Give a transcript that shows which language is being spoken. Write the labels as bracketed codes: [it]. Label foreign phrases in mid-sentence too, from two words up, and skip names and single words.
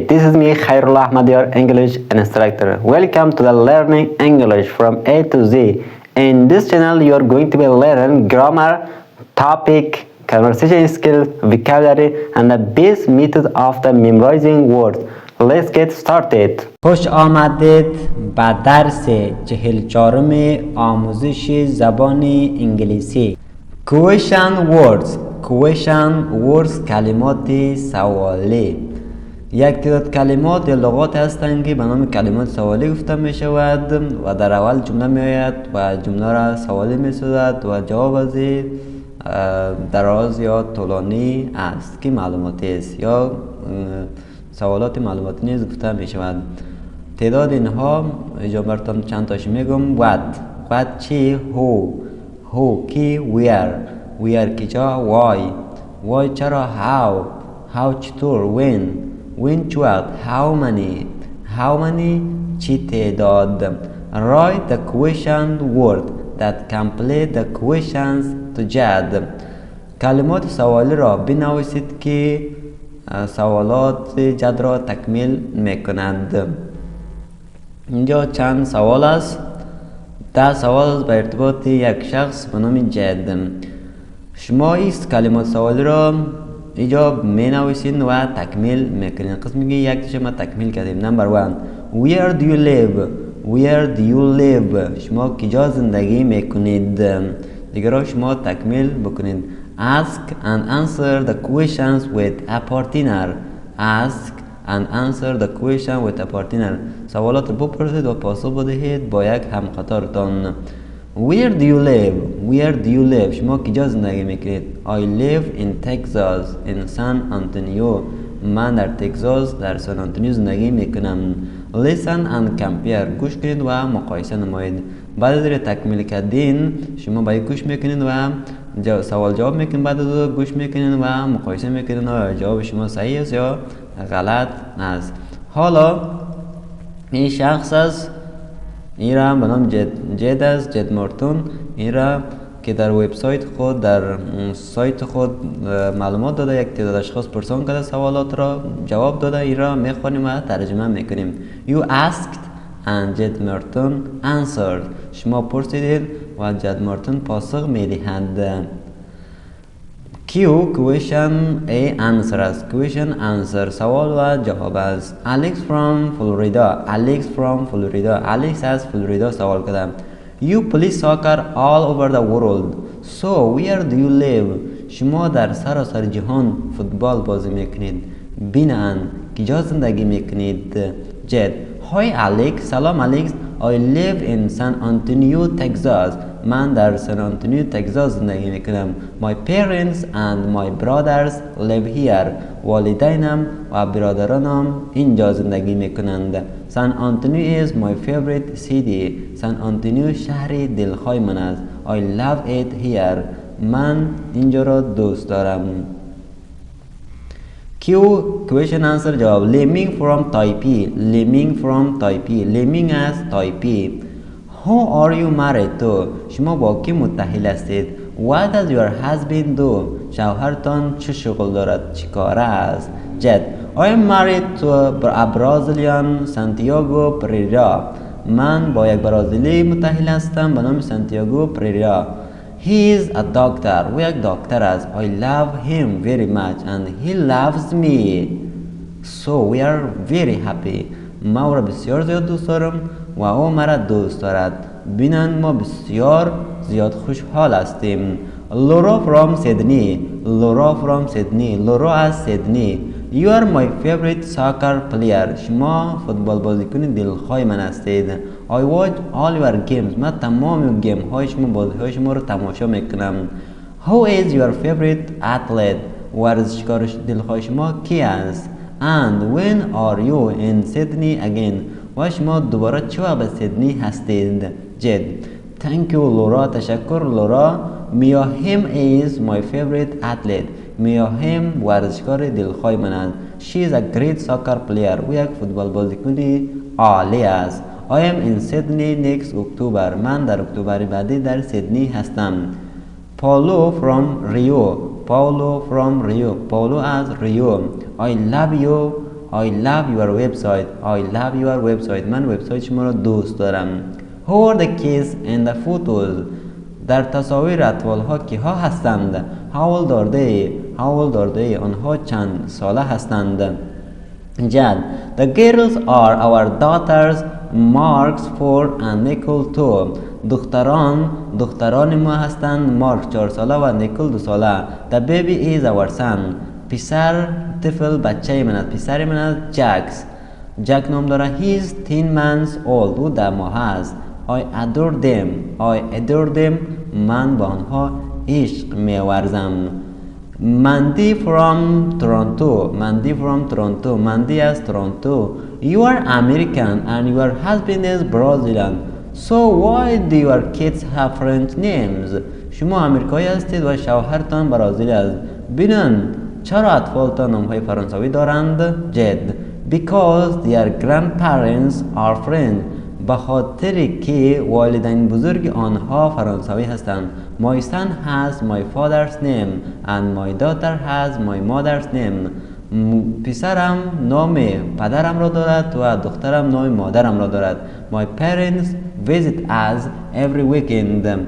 [en] This is me Khairullah Ahmad, your English instructor. Welcome to the Learning English from A to Z. In this channel you are going to be learning grammar, topic, conversation skills, vocabulary and the best method of the memorizing words. Let's get started. [fa] خوش آمدید به درس 44 آموزش زبان انگلیسی. [en] Question words [fa] کلمات سوالی. یک تعداد کلمات یا لغات هستند که به نام کلمات سوالی گفته می شود و در اول جمله می آید و جمله را سوالی می سازد و جواب از دراز یا طولانی است که معلوماتی است یا سوالات معلوماتی نیز گفته می شود. تعداد اینها اینجا براتون چند تاش میگم. what چی، who کی، where کجا، why چرا، how چطور، when چوقت، [en] how many [fa] چی تعداد. [en] write the question word that complete the questions to جد. [fa] کلمات سوالی را بنویسید که سوالات جد را تکمیل میکنند. اینجا چند سوال است. 10 سوال است به ارتباط یک شخص به نام جد. شما این کلمات سوالی را اینجا می نویسین و تکمیل میکنین. قسمی که یک شما تکمیل کردیم. نمبر 1 [en] where do you live [fa] شما کجا زندگی میکنید. دیگر را شما تکمیل بکنید. [en] ask and answer the questions with a partner. [fa] سوالات رو بپرسید و پاسخ بدهید با یک همقطارتان. [en] where do you live [fa] شما کجا زندگی میکنید. [en] I live in Texas in San Antonio [fa] من در تگزاس در سان آنتونیو زندگی میکنم. [en] listen and compare [fa] گوش کنید و مقایسه نمایید. بعد از تکمیل کردین شما باید گوش میکنید و سوال جواب میکنید. بعد از گوش میکنید و مقایسه میکنید و جواب شما صحیح است یا غلط است. حالا این شخص است، این را به نام جد است، جد مورتون. این را که در وبسایت خود در سایت خود معلومات داده، یک تعداد اشخاص پرسان کرده سوالات را جواب داده. این را میخوانیم و ترجمه میکنیم. [en] You asked and Jed Morton answered [fa] شما پرسیدید و جد مورتون پاسخ میدهند. [en] Q question A answer است. question answer [fa] سوال و جواب است. [en] Alex from Florida [fa] Alex از فلوریدا سوال کرده. [en] You play soccer all over the world so where do you live [fa] شما در سراسر جهان فوتبال بازی میکنید. بینن کجا زندگی میکنید. جد Hi Alex سلام الکس. [en] I live in San Antonio Texas [fa] من در سان آنتونیو تگزاس زندگی میکنم. [en] My parents and my brothers live here [fa] والدینم و برادرانم اینجا زندگی میکنند. سان آنتونیو [en] is my favorite city [fa] سان آنتونیو شهر دلخواه من است. [en] I love it here [fa] من اینجا را دوست دارم. [en] Q question answer جواب. [fa] Lemming from Taipei Lemming از تایپی. [en] Who are you married to [fa] شما با کی متحل هستید. [en] What does your husband do [fa] شوهرتان چه شغل دارد، چه کاره است. جد [en] I am married to a Brazilian Santiago Pereira [fa] من با یک برازیلی متحل هستم به نام سانتیاگو پریرا. [en] He is a doctor [fa] او یک دکتر است. [en] I love him very much and he loves me so we are very happy [fa] ما او را بسیار زیاد دوست دارم و او مرا دوست دارد. بینن ما بسیار زیاد خوشحال هستیم. [en] Laura from Sydney [fa] لورا از سیدنی. [en] You are my favorite soccer player [fa] شما فوتبال بازیکن دلخواه من هستید. [en] I watch all your games [fa] من تمام گیم های شما بازی های شما رو تماشا میکنم. [en] Who is your favorite athlete [fa] ورزشکار دلخواه شما کی است. [en] And when are you in Sydney again [fa] و شما دوباره چه وقت به سیدنی هستید. جد [en] Thank you [fa] لورا تشکر لورا. [en] Mia Hamm is my favorite athlete [fa] Mia Hamm ورزشکار دلخواه من است. [en] She is a great soccer player [fa] او یک فوتبال بازیکن عالی است. [en] I am in Sydney next October [fa] من در اکتبر بعدی در سیدنی هستم. [en] Paulo from Rio Paulo from Rio. [fa] Paulo از ریو. [en] I love you. I love your website. I love your website. [fa] من وبسایت شما را دوست دارم. [en] Who are the kids in the photos? [fa] در تصاویر اطفال ها کی ها هستند؟ [en] How old are they? How old are they? [fa] آنها چند ساله هستند؟ جد. [en] The girls are our daughters. Marks 4 and Nicole 2. [fa] دختران ما هستند. مارک 4 ساله و نیکل 2 ساله. [en] The baby is our son. [fa] پسر طفل بچه من است. پسر من است جک نام داره. [en] He is 10 months old. [fa] او 10 ماه است. [en] I adore them. [fa] من با آنها عشق می‌ورزم. [en] Mandy from Toronto. [fa] Mandy از تورنتو. [en] You are American and your husband is Brazilian. So why do your kids have French names? [fa] شما آمریکایی هستید و شوهرتان برازیلی است. بینن چرا اطفالتان نام‌های فرانسوی دارند؟ جد. [en] Because their grandparents are French. [fa] به خاطری که والدین بزرگ آنها فرانسوی هستند. [en] My son has my father's name and my daughter has my mother's name. [fa] پسرم نام پدرم را دارد و دخترم نام مادرم را دارد. [en] My parents visit us every weekend.